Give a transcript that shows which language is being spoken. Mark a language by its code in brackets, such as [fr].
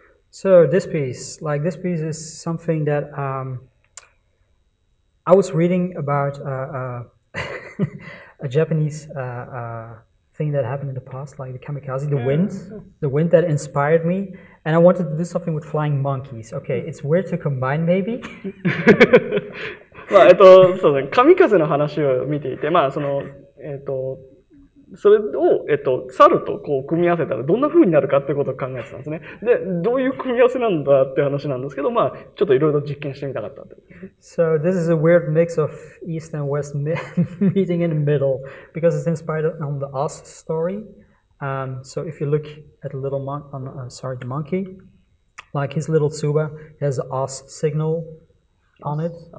[en] So this piece is something that I was reading about a Japanese thing that happened in the past, like the kamikaze, the wind that inspired me, and I wanted to do something with flying monkeys. Okay, it's weird to combine, maybe. [ja] そうですね、神風の話を見ていて、それを、猿とこう組み合わせたらどんな風になるかっていうことを考えてたんですね。で、どういう組み合わせなんだっていう話なんですけど、ちょっといろいろ実験してみたかった。 [en] So this is a weird mix of East and West meeting in the middle, because it's inspired on the Oz story. So if you look at the little the monkey, like his little tsuba has the Oz signal on it.